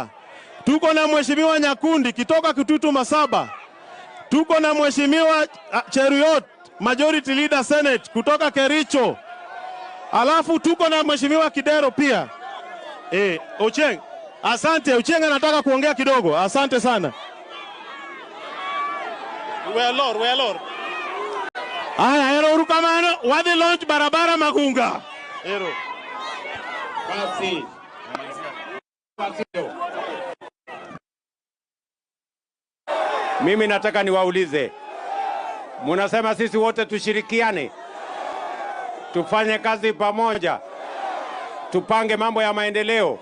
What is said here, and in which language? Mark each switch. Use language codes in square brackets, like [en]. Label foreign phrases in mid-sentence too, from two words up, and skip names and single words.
[sw] Tuko na mheshimiwa Nyakundi kutoka Kitutu Masaba. Tuko na mheshimiwa Cheruiyot, [en] Majority Leader Senate [sw] kutoka Kericho. Alafu tuko na mheshimiwa Kidero pia. Ochieng, asante. Ochieng anataka kuongea kidogo. Asante sana. [en] We are Lord. [luo] Aya, ero urukamano, wadhi launch barabara Magunga. Ero. [sw] Basi. Mimi nataka niwaulize. Munasema sisi wote tushirikiane. Tufanye kazi pamoja. Tupange mambo ya maendeleo.